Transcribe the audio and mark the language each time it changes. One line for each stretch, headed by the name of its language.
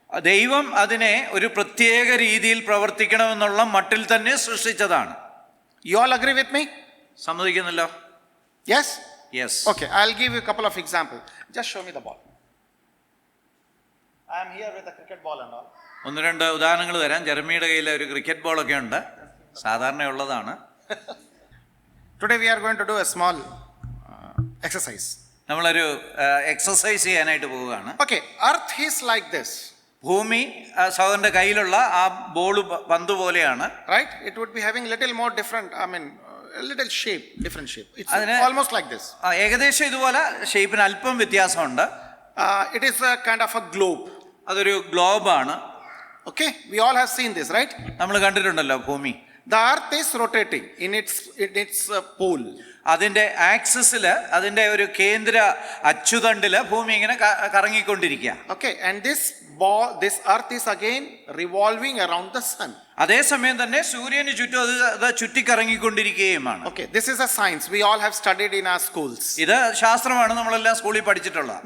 Malayalam: ദൈവം അതിനെ ഒരു പ്രത്യേക രീതിയിൽ പ്രവർത്തിക്കണമെന്നുള്ള മട്ടിൽ തന്നെ സൃഷ്ടിച്ചതാണ്.
English: You all agree with me?
Malayalam: സമ്മതിക്കുന്നല്ലോ?
English: Yes? Yes. Okay, I'll give you a couple of examples. Just show me the ball. I am here with a cricket ball and all.
Malayalam: ഒന്ന് രണ്ട് ഉദാഹരണങ്ങൾ തരാം. ജെറമിയുടെ കയ്യിൽ ഒരു ക്രിക്കറ്റ് ബോളൊക്കെ ഉണ്ട്, സാധാരണയുള്ളതാണ്.
English: Today we are going to do a small exercise.
Malayalam: നമ്മളൊരു exercise ചെയ്യാനായിട്ട് പോവുകയാണ്.
English: Okay, earth is like this.
Malayalam: ഭൂമി സഹോദരന്റെ കയ്യിലുള്ള ആ ബോൾ പന്ത് പോലെയാണ്.
English: Right? It would be having little more different, a little shape, different shape. It's almost like this.
Malayalam: ഏകദേശം ഇതുപോലെ ഷേപ്പിന് അല്പം വ്യത്യാസമുണ്ട്.
English: It is a kind of a globe.
Malayalam: അതൊരു ഗ്ലോബാണ്.
English: Okay, we all have seen this, right?
Malayalam: നമ്മൾ കണ്ടിട്ടുണ്ടല്ലോ ഭൂമി.
English: The earth is rotating in its pole.
Malayalam: അതിന്റെ ആക്സിസില്, അതിന്റെ ഒരു കേന്ദ്ര അച്ചുതണ്ടില് ഭൂമി ഇങ്ങനെ കറങ്ങിക്കൊണ്ടിരിക്കുക.
English: Okay, and this earth is again revolving around the sun.
Malayalam: അതേസമയം തന്നെ സൂര്യന് ചുറ്റും അത് ചുറ്റിക്കറങ്ങിക്കൊണ്ടിരിക്കുകയുമാണ്.
English: Okay, this is a science we all have studied in our schools.
Malayalam: ഇത് ശാസ്ത്രമാണ്, നമ്മളെല്ലാം സ്കൂളിൽ പഠിച്ചിട്ടുള്ളത്.